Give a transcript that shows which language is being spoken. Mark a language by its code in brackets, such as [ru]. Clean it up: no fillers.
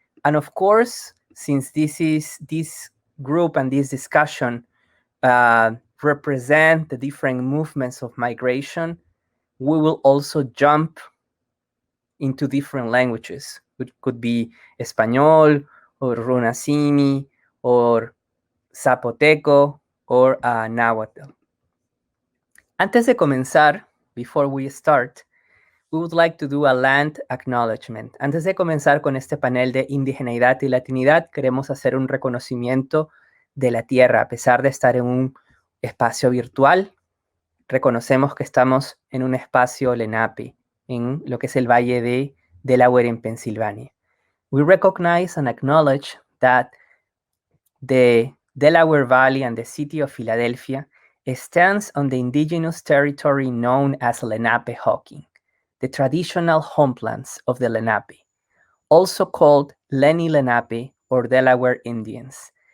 [en] And of course, since this group and this discussion represent the different movements of migration, we will also jump into different languages, which could be Espanol or Runasimi or Zapoteco or Nahuatl. [es] Antes de comenzar, [en] before we start, we would like to do a land acknowledgement. [es] Antes de comenzar con este panel de indigeneidad y latinidad, queremos hacer un reconocimiento de la tierra. A pesar de estar en un espacio virtual, reconocemos que estamos en un espacio Lenape, en lo que es el Valle de Delaware en Pensilvania. [en] We recognize and acknowledge that the Delaware Valley and the city of Philadelphia stands on the indigenous territory known as Lenapehoking, the traditional homelands of the Lenape, also called Lenni Lenape or Delaware Indians.